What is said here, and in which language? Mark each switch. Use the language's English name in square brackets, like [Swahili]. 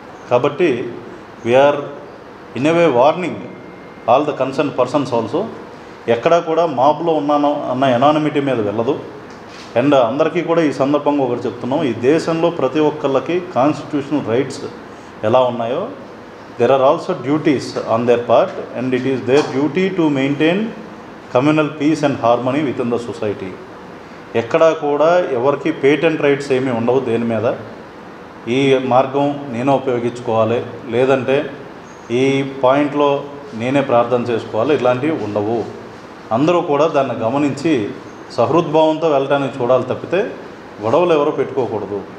[English] కాబట్టి we are in a way warning all the concern persons also. [Telugu] ఎక్కడా కూడా మాబ్లో ఉన్నాను అన్న ఎనానిమిటీ మీద వెళ్ళదు. అండ్ అందరికీ కూడా ఈ సందర్భంగా ఒకటి చెప్తున్నాం, ఈ దేశంలో ప్రతి ఒక్కళ్ళకి కాన్స్టిట్యూషనల్ రైట్స్ ఎలా ఉన్నాయో [English] there are also duties on their part, and it is their duty to maintain communal peace and harmony within the society. [Telugu] ఎక్కడా కూడా ఎవరికి పేటెంట్ రైట్స్ ఏమీ ఉండవు దేని మీద. ఈ మార్గం నేనే ఉపయోగించుకోవాలి, లేదంటే ఈ పాయింట్లో నేనే ప్రార్థన చేసుకోవాలి, ఇట్లాంటివి ఉండవు. అందరూ కూడా దాన్ని గమనించి సహృద్భావంతో వెళ్ళడానికి చూడాలి తప్పితే గొడవలు ఎవరో పెట్టుకోకూడదు.